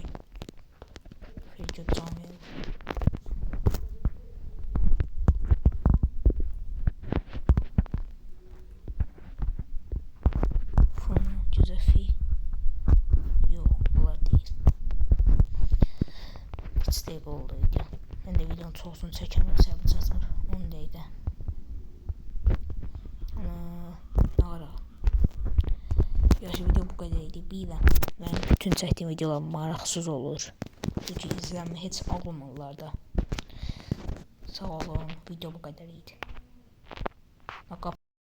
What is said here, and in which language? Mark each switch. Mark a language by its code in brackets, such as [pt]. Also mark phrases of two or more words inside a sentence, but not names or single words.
[tr] Fircoy Camil. Fırına Giuseppe. Yok, bunlar değil. Hiç değil oldu video. [az] Ben de videonun çoxunu çəkəmirəm, səbir çatmır. 10 dəqiqə. Ara. Yaxşı, video bu qədər idi. Bilirəm, mənim bütün çəkdiyim videolar maraqsız olur. Çünki izlənmə heç alınmırlar da. Sağ olun, video bu qədər idi.